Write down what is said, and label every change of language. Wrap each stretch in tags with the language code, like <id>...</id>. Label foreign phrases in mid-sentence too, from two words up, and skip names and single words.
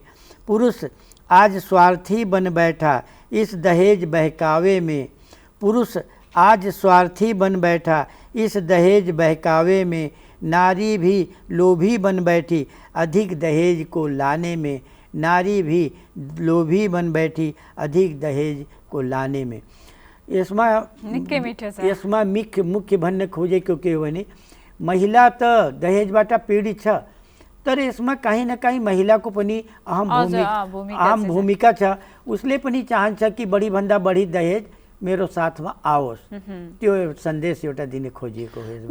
<hi>पुरुष आज स्वार्थी बन बैठा इस दहेज बहकावे में, पुरुष आज स्वार्थी बन बैठा इस दहेज बहकावे में, नारी भी लोभी बन बैठी अधिक दहेज को लाने में, नारी भी लोभी बन बैठी अधिक दहेज को लाने में।</hi> <ne>यसमा मुख्य भन्न खोजेको के हो भने महिला त दहेजबाट पीडित छ, तर यसमा कहीँ न कहीँ महिलाको पनि अहम भूमिका छ। उसले पनि चाहन्छ कि बढीभन्दा बढी दहेज मेरो साथमा आओस्, त्यो सन्देश एउटा दिने खोजिएको हो।</ne>